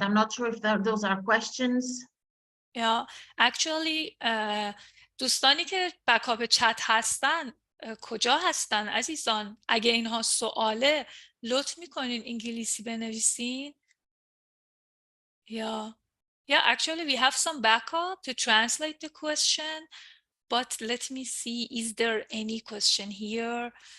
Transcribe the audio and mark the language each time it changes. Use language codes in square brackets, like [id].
[en] I'm not sure if those are questions. Yeah, actually [fa] دوستانی که بکاپ چت هستن کجا هستن عزیزان؟ اگه اینها سواله لطف میکنین انگلیسی بنویسین. [en] Yeah, actually we have some backup to translate the question. But let me see, is there any question here?